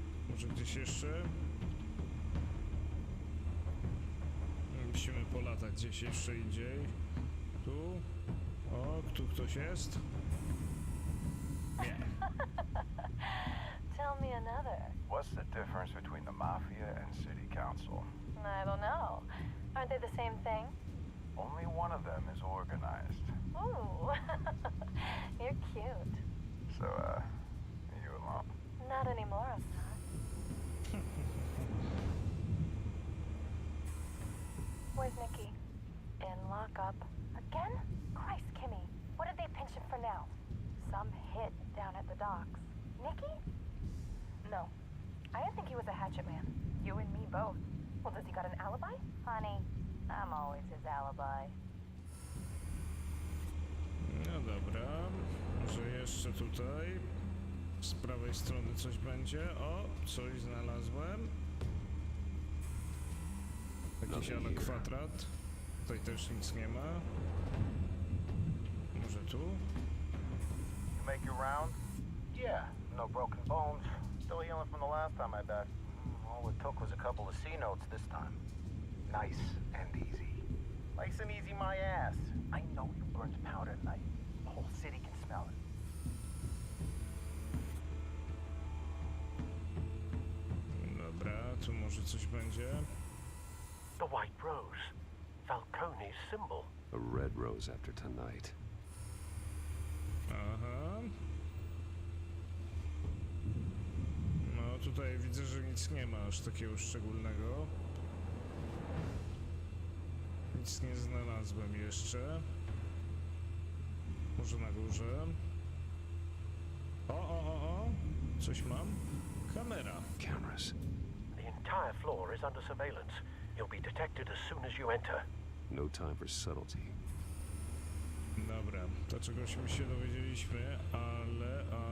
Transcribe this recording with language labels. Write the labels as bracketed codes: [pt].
[pl] Może gdzieś jeszcze? Musimy polatać gdzieś jeszcze indziej. Tu? O, tu ktoś jest? [en] Tell me another. What's the difference between the Mafia and City Council? I don't know. Aren't they the same thing? Only one of them is organized. Ooh, you're cute. So, are you alone? Not anymore, Oscar. Where's Nikki? In lockup. Again? Christ, Kimmy. What did they pinch him for now? Some hit down at the docks. Nikki? No. I didn't think he was a hatchet man. You and me both. Well, does he got an alibi? Honey, I'm always his alibi. [pl] No dobra, może jeszcze tutaj z prawej strony coś będzie. O, coś znalazłem. Jakiś ale kwadrat. Tutaj też nic nie ma. Może tu? [en] You make your round? Yeah, no broken bones. Still healing from the last time, I bet. All it took was a couple of C notes this time. Nice and easy. Nice and easy, my ass. I know you burned powder tonight. The whole city can smell it. [pl] Dobra, tu może coś będzie. [en] The White Rose. Falcone's symbol. A red rose after tonight. Aha. [pl] No tutaj widzę, że nic nie ma aż takiego szczególnego. Nic nie znalazłem jeszcze. Może na górze. O! Coś mam? Kamera. [en] Cameras. The entire floor is under surveillance. You'll be detected as soon as you enter. No time for subtlety. [pl] Dobra, to czegośmy się dowiedzieliśmy, ale...